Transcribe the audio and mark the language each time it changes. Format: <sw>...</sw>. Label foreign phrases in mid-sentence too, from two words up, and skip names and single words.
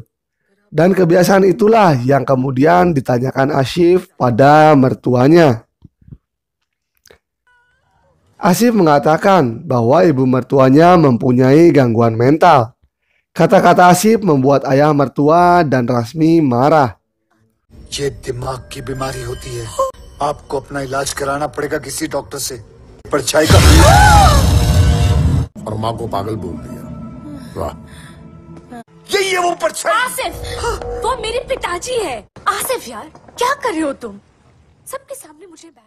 <id>Dan kebiasaan itulah yang kemudian ditanyakan Asif pada mertuanya. Asif mengatakan bahwa ibu mertuanya mempunyai gangguan mental. Kata-kata Asif membuat ayah mertua dan Rasmi marah.</id> <hi>ये दिमाग की बीमारी होती है। आपको अपना इलाज कराना पड़ेगा किसी डॉक्टर से। परछाई का और माँ को पागल बोल दिया। वाह। यही है वो परछाई। आसिफ, वो मेरे पिताजी है। आसिफ यार, क्या कर रहे हो तुम? सबके सामने मुझे embarrass।</hi>